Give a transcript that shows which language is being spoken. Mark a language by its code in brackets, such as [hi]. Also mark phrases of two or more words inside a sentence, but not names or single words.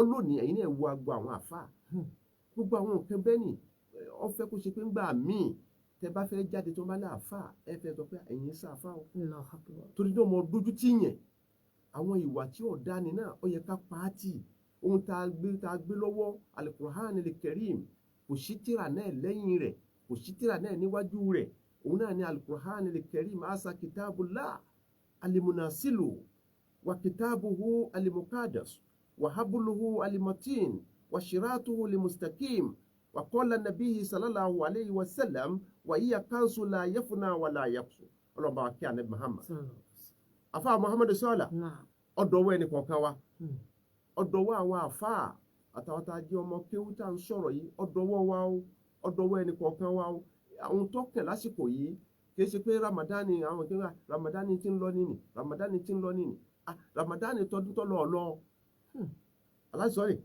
[yo] lónìí ẹ̀yin náà wo agbo àwọn àfáà gbogbo àwọn nǹkan bẹ́ẹ̀ ni ó fẹ́ kó ṣe pé ńgbà míì tẹ bá fẹ́ jáde tó bá ní àfáà ẹ fẹ́ sọ pé ẹ̀yin sáfà o torí náà mo dójú tì yẹn àwọn ìwà tí ò dáni náà ó yẹ ká pa á tì ohun tá a gbé lọ́wọ́ [ar] القرآن الكريم [yo] kò sí tírà náà lẹ́yìn rẹ̀ kò sí tírà náà níwájú rẹ̀ òun náà ni [ar] القرآن الكريم أسا كتاب الله المنزل وكتابه المقدس وحبله المتين وصراطه المستقيم وقال نبي صلى الله عليه وسلم وهي كنز لا يفنى ولا يقسو [yo] ọlọ́ba wa kí Ànábì Muhammad afa Muhammad sọ́ọ̀lá ọ̀dọ̀wọ́ ẹnì kọ̀ọ̀kan wa ọ̀dọ̀wọ́ àwọn àfáà àtàwọn tá a jẹ́ ọmọ kéwú tá à ń sọ̀rọ̀ yìí ọ̀dọ̀wọ́ wa o ọ̀dọ̀wọ́ ẹnì kọ̀ọ̀kan wa o àwọn tó kẹ̀ lásìkò yìí kì í ṣe pé Ramadani àwọn kí wọ́n Ramadani ti ń lọ nìyí Ramadani ti ń lọ nìyí Ramadani tọdún tó lọ ọlọ aláìsọ̀rẹ̀